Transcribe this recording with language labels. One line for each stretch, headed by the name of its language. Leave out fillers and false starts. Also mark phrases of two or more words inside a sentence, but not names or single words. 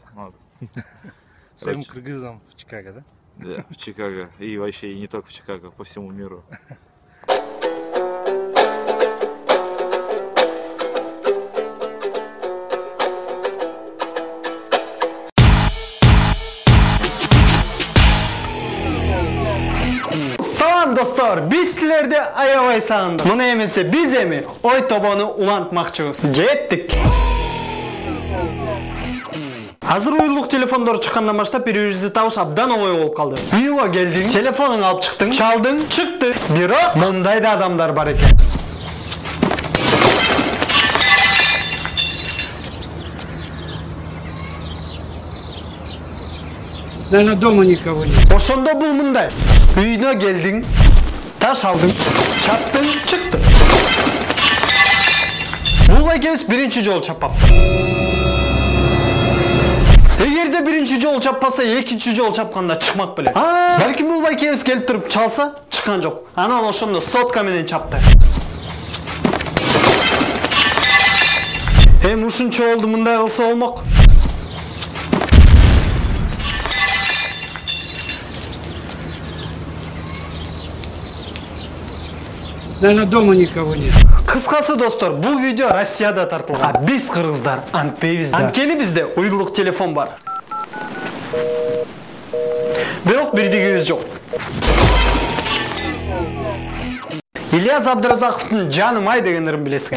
Russian: Всем кыргызам в Чикаго, да? Да, в Чикаго. И вообще и не только в Чикаго, по всему миру.
Kyrgyz: Салам достор, биз силерди аябай сагындык. Муну эмесе биз эми ой тобону улантмакчыбыз. Кеттик. Азыр уюлдук телефондор чыккандан баштап бири-бирибизди табыш абдан оңой болуп калды. Үйгө келдиң, телефонуңду алып чыктың, чалдың, чыкты. Бирок мындай да адамдар бар экен.
Russian: Наверное, дома никого нет.
Kyrgyz: Ошондо бул мындай. Үйүнө келдиң, таш алдың, чаптың, чыктың. Бул экөөбүз биринчи жолу чаппапты. Эгерде биринчи жолу чаппаса, экинчи жолу чапканда чыкмак беле. Балким бул экөөбүз келип туруп чалса, чыккан жок. Анан ошондо сотка менен чапты. Эми ушунча болду, мындай кылса болмок.
Russian: Наверное, дома никого нет.
Kyrgyz: Кыскасы достор, бул видео Россияда тартылган. А биз кыргыздар антпейбиз да. Анткени бизде уюлдук телефон бар. Бирок бирдигибиз жок. Ильяс Абдыразаковдун жаным ай дегендерин билесиңер.